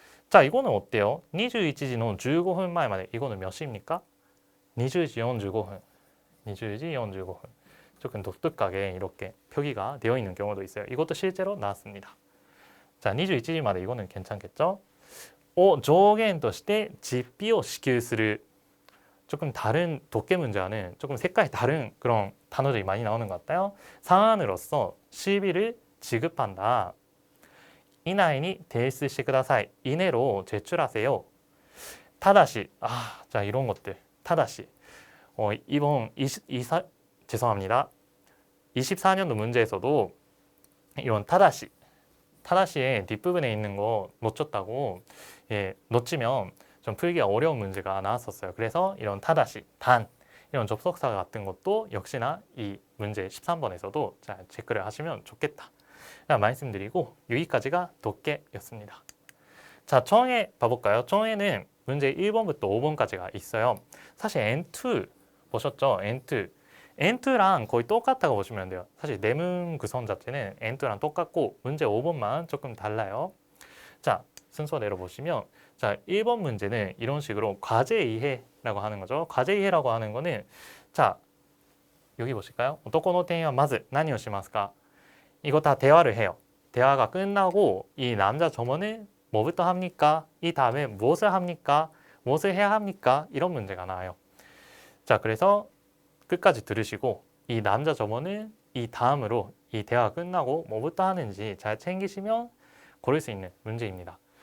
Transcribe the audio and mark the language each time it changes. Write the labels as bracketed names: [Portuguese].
[Korean] 자, 이거는 어때요? 21지 [Japanese] の15分前まで. [Korean] 이거는 몇 시입니까? 20시 45분. 20시 45분. 조금 독특하게 이렇게 표기가 되어 있는 경우도 있어요. 이것도 실제로 나왔습니다. 자, 21지まで 이거는 괜찮겠죠? [Japanese] を上限として実費を支給する. [Korean] 조금 다른 독해 문제와는 조금 색깔이 다른 그런 단어들이 많이 나오는 것 같아요. 상한으로서 시비를 지급한다. 이내에 [Japanese] 提出してください. [Korean] 이내로 제출하세요. 타다시. 자, 이런 것들. 타다시. 이번 죄송합니다. 24년도 문제에서도 이런 타다시의 뒷부분에 있는 거 놓쳤다고, 놓치면 좀 풀기가 어려운 문제가 나왔었어요. 그래서 이런 타다시, 단 이런 접속사 같은 것도 역시나 이 문제 13번에서도 잘 체크를 하시면 좋겠다 말씀드리고, 여기까지가 독해였습니다. 자, 청해 봐볼까요? 청해는 문제 1번부터 5번까지가 있어요. 사실 N2 보셨죠? N2랑 거의 똑같다고 보시면 돼요. 사실 내문 구성 자체는 N2랑 똑같고 문제 5번만 조금 달라요. 자, 순서대로 보시면, 자, 1번 문제는 이런 식으로 과제 이해라고 하는 거죠. 과제 이해라고 하는 거는, 자, 여기 보실까요? [Japanese] 男の店員はまず何をしますか? [Korean] 이거 다 대화를 해요. 대화가 끝나고 이 남자 점원은 뭐부터 합니까? 이 다음에 무엇을 합니까? 무엇을 해야 합니까? 이런 문제가 나와요. 자, 그래서 끝까지 들으시고 이 남자 점원은 이 다음으로 이 대화가 끝나고 뭐부터 하는지 잘 챙기시면 고를 수 있는 문제입니다.